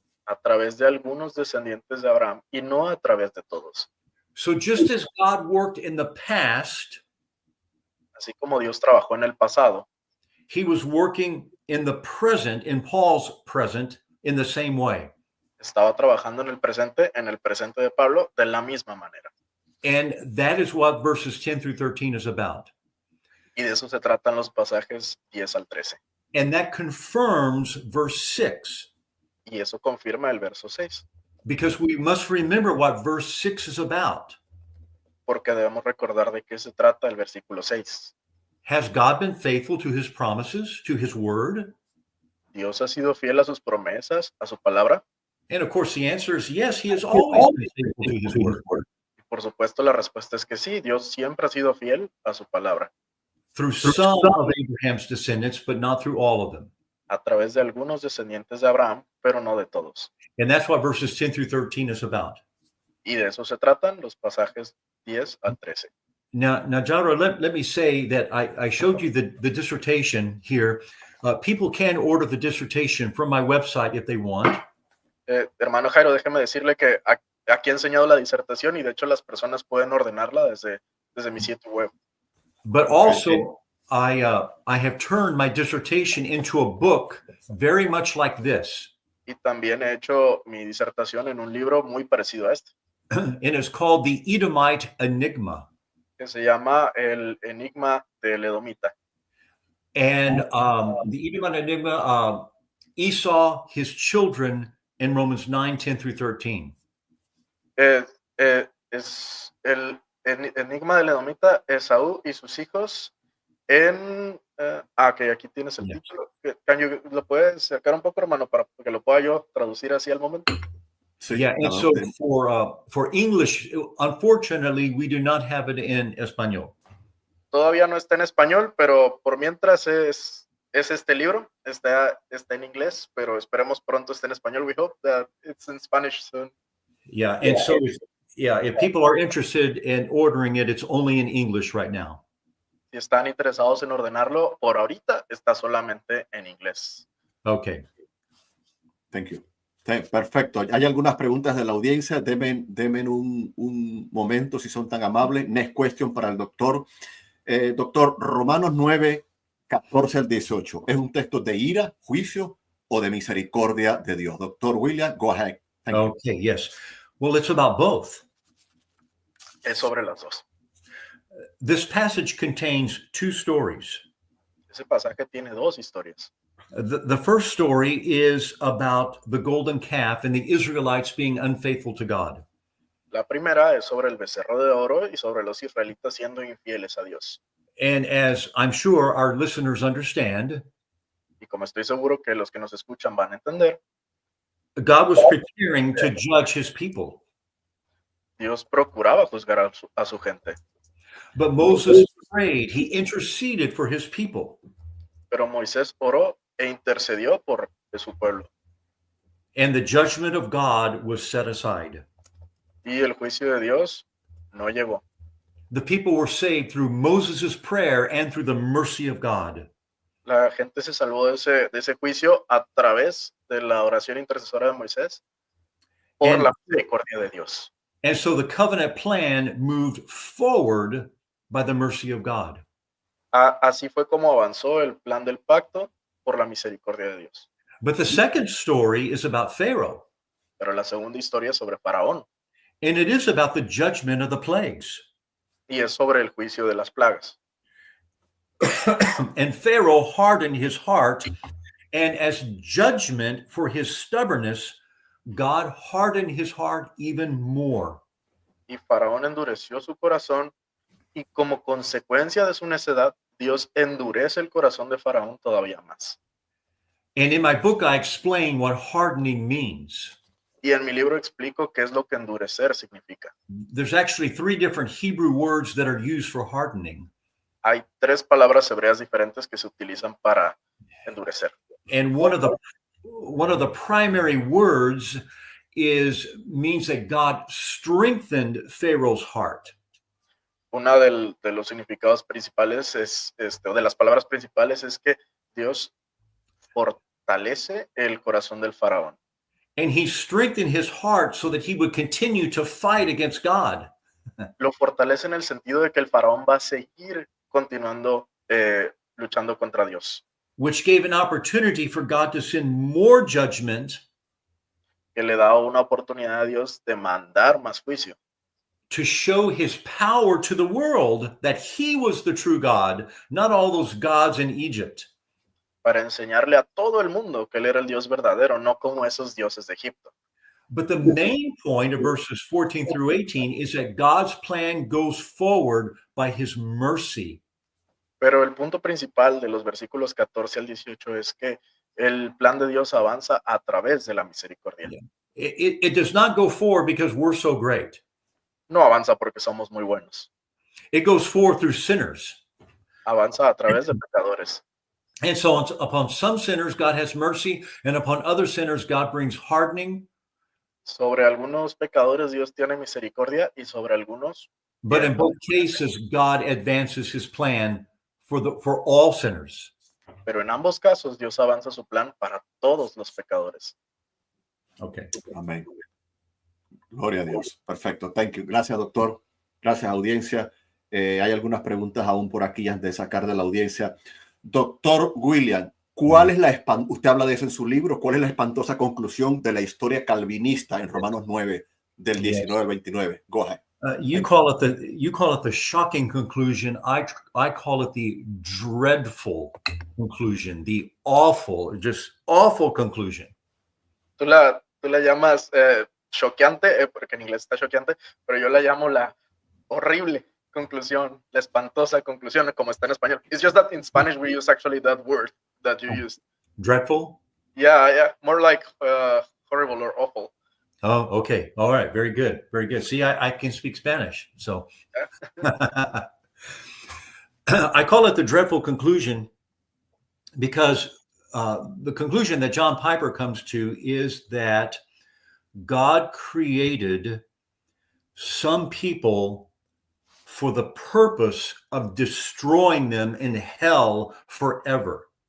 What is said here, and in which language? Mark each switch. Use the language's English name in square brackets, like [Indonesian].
[Spanish] a través de algunos descendientes de Abraham y no a través de todos. [English] So just as God worked in the past, [Spanish] Así como Dios trabajó en el pasado, [English] he was working in the present, in Paul's present, in the same way. [Spanish] estaba trabajando en el presente de Pablo, de la misma manera. [English] And that is what verses 10 through 13 is about. [Spanish] Y de eso se tratan los pasajes 10 al 13. [English] And that confirms verse 6, [Spanish] Y eso confirma el verso 6, [English] because we must remember what verse 6 is about. [Spanish] porque debemos recordar de qué se trata el versículo 6. [English] Has God been faithful to his promises, to his word? [Spanish] ¿Dios ha sido fiel a sus promesas, a su palabra? [English] And of course, the answer is yes, he has always been faithful to his word. [Spanish] Y por supuesto, la respuesta es que sí, Dios siempre ha sido fiel a su palabra, [English] Through some of Abraham's descendants, but not through all of them. [Spanish] a través de algunos descendientes de Abraham, pero no de todos. [English] And that's what verses 10 through 13 is about. [Spanish] Y de eso se tratan los pasajes 10 al 13. [English] Now, Jaro, let me say that I showed you the dissertation here. People can order the dissertation from my website if they want. [Spanish] Hermano Jairo, déjeme decirle que aquí he enseñado la disertación y de hecho las personas pueden ordenarla desde mi sitio web. [English] But also, I have turned my dissertation into a book very much like this. [Spanish] Y también he hecho mi disertación en un libro muy parecido a este, [English] And it's called The Edomite Enigma. [Spanish] que se llama El Enigma del Edomita. [English] And the Edomite Enigma, Esau, his children in Romans 9, 10 through 13. [Spanish] Es el Enigma del Edomita, Esaú y sus hijos en... que aquí tienes el título. ¿Lo puedes sacar un poco, hermano, para que lo pueda yo traducir así al momento? Sí, [English] Yeah, and so for English, unfortunately, we do not have it in Espanol. [Spanish] Todavía no está en español, pero por mientras es este libro. Está en inglés, pero esperemos pronto esté en español. [English] We hope that it's in Spanish soon. Yeah, and so if people are interested in ordering it, it's only in English right now. [Spanish] Si están interesados en ordenarlo, por ahorita está solamente en inglés. [English] Okay. Thank you. [Spanish] Perfecto. Hay algunas preguntas de la audiencia. Denme un momento, si son tan amables. [English] Next question [Spanish] para el doctor. Doctor, Romanos 9, 14 al 18. ¿Es un texto de ira, juicio o de misericordia de Dios? [English] Doctor William, go ahead. Thank you. Okay, yes. Well, it's about both. [Spanish] Es sobre las dos. [English] This passage contains two stories. [Spanish] Ese pasaje tiene dos historias. [English] The first story is about the golden calf and the Israelites being unfaithful to God. [Spanish] La primera es sobre el becerro de oro y sobre los israelitas siendo infieles a Dios. [English] And as I'm sure our listeners understand, [Spanish] Y como estoy seguro que los que nos escuchan van a entender, [English] God was preparing to judge his people. [Spanish] Dios procuraba juzgar a su gente. [English] But Moses prayed, he interceded for his people. [Spanish] Pero Moisés oró e intercedió por su pueblo. [English] And the judgment of God was set aside. [Spanish] Y el juicio de Dios no llegó. [English] The people were saved through Moses' prayer and through the mercy of God. [Spanish] La gente se salvó de ese juicio a través de la oración intercesora de Moisés por la misericordia de Dios. [English] And so the covenant plan moved forward by the mercy of God. [Spanish] Así fue como avanzó el plan del pacto por la misericordia de Dios. [English] But the second story is about Pharaoh. [Spanish] Pero la segunda historia es sobre Faraón [English] And it is about the judgment of the plagues. [Spanish] y es sobre el juicio de las plagas. [English] And Pharaoh hardened his heart, and as judgment for his stubbornness, God hardened his heart even more. [Spanish] Y Faraón endureció su corazón y como consecuencia de su necedad, Dios endurece el corazón de Faraón todavía más. [English] And in my book, I explain what hardening means. [Spanish] Y en mi libro explico qué es lo que endurecer significa. [English] There's actually 3 different Hebrew words that are used for hardening. [Spanish] Hay 3 palabras hebreas diferentes que se utilizan para endurecer. [English] And one of the primary words means that God strengthened Pharaoh's heart. [Spanish] Una de los significados principales o de las palabras principales es que Dios fortalece el corazón del faraón. [English] And he strengthened his heart so that he would continue to fight against God. [Spanish] Lo fortalece en el sentido de que el faraón va a seguir continuando luchando contra Dios. [English] Which gave an opportunity for God to send more judgment, [Spanish] Que le da una oportunidad a Dios de mandar más juicio. [English] to show his power to the world that he was the true God, not all those gods in Egypt. [Spanish] Para enseñarle a todo el mundo que él era el Dios verdadero, no como esos dioses de Egipto. [English] But the main point of verses 14 through 18 is that God's plan goes forward by his mercy. [Spanish] Pero el punto principal de los versículos 14 al 18 es que el plan de Dios avanza a través de la misericordia. [English] It does not go forward because we're so great. [Spanish] No avanza porque somos muy buenos. [English] It goes forward through sinners. [Spanish] Avanza a través de pecadores. [English] And so upon some sinners, God has mercy, and upon other sinners, God brings hardening. [Spanish] Sobre algunos pecadores Dios tiene misericordia y sobre algunos [English] But in both cases, God advances his plan for all sinners. [Spanish] Pero en ambos casos, Dios avanza su plan para todos los pecadores. [English] Okay. [Spanish] Amén. Gloria a Dios. Perfecto. [English] Thank you. [Spanish] Gracias, doctor. Gracias, audiencia. Hay algunas preguntas aún por aquí antes de sacar de la audiencia. Doctor William, ¿cuál es usted habla de eso en su libro, cuál es la espantosa conclusión de la historia calvinista en Romanos 9 del 19 al 29? [English] Go ahead. You call it the shocking conclusion. I call it the dreadful conclusion, the awful, just awful conclusion. [Spanish] Tú la llamas choqueante, porque en inglés está choqueante, pero yo la llamo la horrible conclusión, la espantosa conclusión, como está en español. [English] It's just that in Spanish we use actually that word that you used. Dreadful? Yeah, more like horrible or awful. Oh, okay. All right. Very good. Very good. See, I can speak Spanish. So I call it the dreadful conclusion because the conclusion that John Piper comes to is that God created some people for the purpose of destroying them in hell forever.